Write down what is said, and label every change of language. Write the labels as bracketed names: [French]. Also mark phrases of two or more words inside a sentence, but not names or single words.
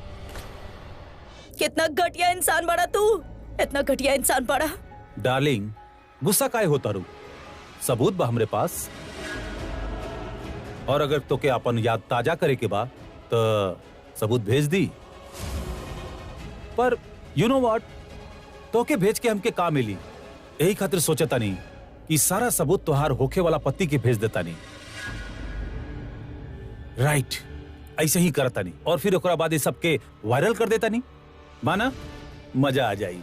[Bhojpuri] कितना घटिया इंसान बड़ा तू, इतना घटिया इंसान बड़ा। डार्लिंग, गुस्सा काहे होता रू? सबूत बा हमरे पास। और अगर तो के अपन याद ताजा करे के बा तो सबूत भेज दी, पर [English] you know what, [Bhojpuri] तो के भेज के हमके का मिली? यही खातिर सोचता नहीं कि सारा सबूत तोहार होखे वाला पति के भेज देता नहीं। राइट, ऐसे ही करता नहीं और फिर ओकरा बाद ये सबके वायरल कर देता नहीं, माना मजा आ जाई।